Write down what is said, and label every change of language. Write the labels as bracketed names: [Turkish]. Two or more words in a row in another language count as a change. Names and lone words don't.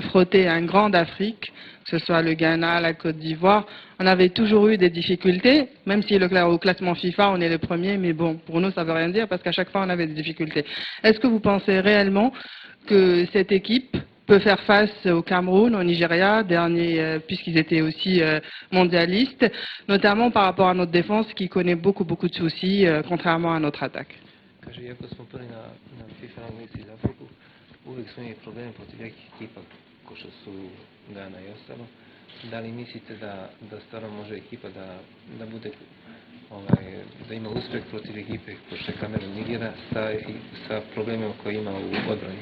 [French] frottait à un grand d'Afrique, que ce soit le Ghana, la Côte d'Ivoire, on avait toujours eu des difficultés, même si au classement FIFA, on est le premier, mais bon, pour nous, ça ne veut rien dire parce qu'à chaque fois, on avait des difficultés. Est-ce que vous pensez réellement que cette équipe peut faire face au Cameroun, au Nigeria, dernier, puisqu'ils étaient aussi mondialistes, notamment par rapport à notre défense qui connaît beaucoup de soucis, contrairement à notre attaque? [Serbian] Kaže, iako smo prvi na FIFA rangnici za Afriku, uvijek smo imali probleme protiv nekih ekipa, ko što su Ghana i ostalo. Da li mislite da stvarno može ekipa da bude, da ima uspjeh protiv ekipe, ko što je Kamerun Nigera, sa problemima koje ima u odbrani?